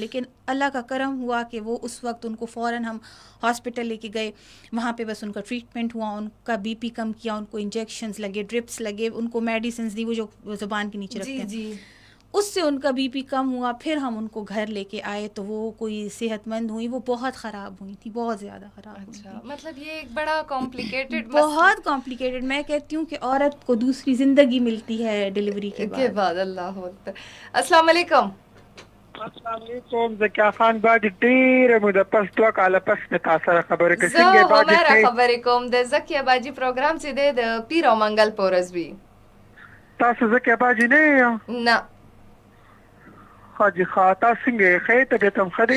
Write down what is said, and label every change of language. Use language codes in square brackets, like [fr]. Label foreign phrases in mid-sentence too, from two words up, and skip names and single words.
[ur] لیکن اللہ کا کرم ہوا کہ وہ اس وقت ان کو فوراً ہم ہاسپٹل لے کے گئے, وہاں پہ بس ان کا ٹریٹمنٹ ہوا, ان کا بی پی کم کیا, ان کو انجیکشنز لگے, ڈرپس لگے, ان کو میڈیسنز دی, وہ جو زبان کے نیچے رکھتے ہیں, اس سے ان کا بی پی کم ہوا. پھر ہم ان کو گھر لے کے آئے تو وہ کوئی صحت مند ہوئی, وہ بہت خراب ہوئی تھی, بہت زیادہ خراب ہوئی تھی. مطلب یہ ایک بڑا کمپلیکیٹڈ, بہت کمپلیکیٹڈ. میں کہتی ہوں کہ عورت کو دوسری زندگی ملتی ہے ڈیلیوری کے بعد. [ar] اللہ اکبر. السلام علیکم. السلام علیکم. [ps] زکیه خان باجی ډېره موده پس 2 کاله پس مې تا سره خبرې کړې. څنګه باجی زه عمره خبرې کوم د زکیه باجی پروګرام چې دی د پیر او منګل په ورځ وي. تاسو زکیه باجی نه یې؟ نه. حاجي ښه تاسو څنګه یې؟ ښه طبیعت هم ښه دی؟